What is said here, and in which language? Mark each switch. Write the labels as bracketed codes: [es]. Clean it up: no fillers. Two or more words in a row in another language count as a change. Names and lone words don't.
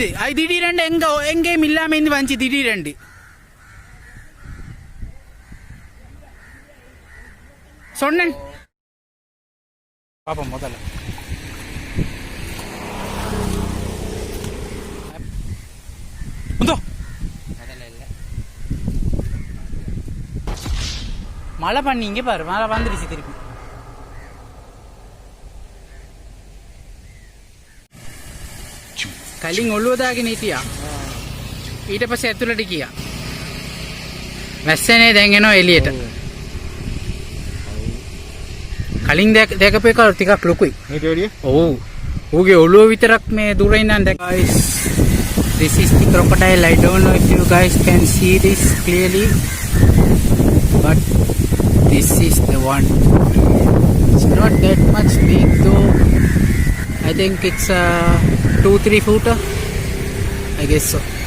[ta] அது திடீரெண்டு எங்கேயும் இல்லாம இருந்து வந்துச்சு திடீரெண்டு. சொன்னேன் பாப்பா முதல்ல மழை பண்ணீங்க பாரு, மழை வந்துருச்சு திருப்பி. [si] කලින් ඔළුව දාගෙන හිටියා. ඊට පස්සේ ඇතුළට ගියා. වැස්සනේ දැන් එනවා එළියට. කලින් දැකපු එක ටිකක් ලොකුයි. මේක වැඩිය? ඔව්. ඌගේ ඔළුව විතරක් මේ දුරින් ඉඳන් දැක. [en] Guys, this is the crocodile. I don't know if you guys can see this clearly, but this is the one. It's not that much big though. I think it's a 2-3 footer, I guess so.